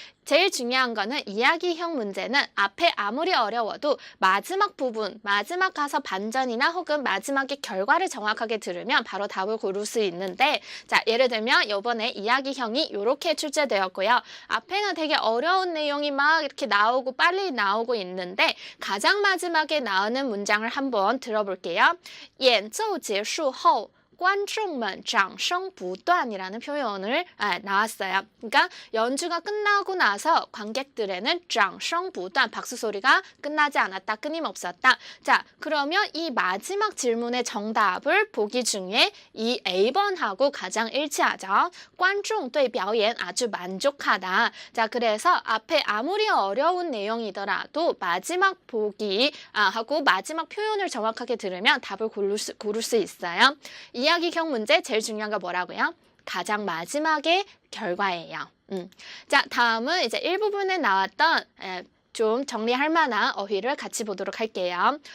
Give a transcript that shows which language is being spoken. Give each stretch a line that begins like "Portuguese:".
Korean: 제일 중요한 거는 이야기형 문제는 앞에 아무리 어려워도 마지막 부분, 마지막 가서 반전이나 혹은 마지막에 결과를 정확하게 들으면 바로 답을 고를 수 있는데 자, 예를 들면 이번에 이야기형이 이렇게 출제되었고요. 앞에는 되게 어려운 내용이 막 이렇게 나오고 빨리 나오고 있는데 가장 마지막에 나오는 문장을 한번 들어볼게요.
Chinese: 演奏结束后观众们掌声不断
Korean: 이라는 표현을 나왔어요. 그러니까 연주가 끝나고 나서 관객들에는
Chinese: 掌声不断
Korean: 박수 소리가 끝나지 않았다, 끊임없었다. 자, 그러면 이 마지막 질문의 정답을 보기 중에 이 A번하고 가장 일치하죠.
Chinese: 观众对表演
Korean: 아주 만족하다. 자, 그래서 앞에 아무리 어려운 내용이더라도 마지막 보기 하고 마지막 표현을 정확하게 들으면 답을 고를 수 있어요. 이야기형 문제 제일 중요한 거 뭐라고요? 가장 마지막의 결과예요. 자, 다음은 이제 일부분에 나왔던 좀 정리할 만한 어휘를 같이 보도록 할게요.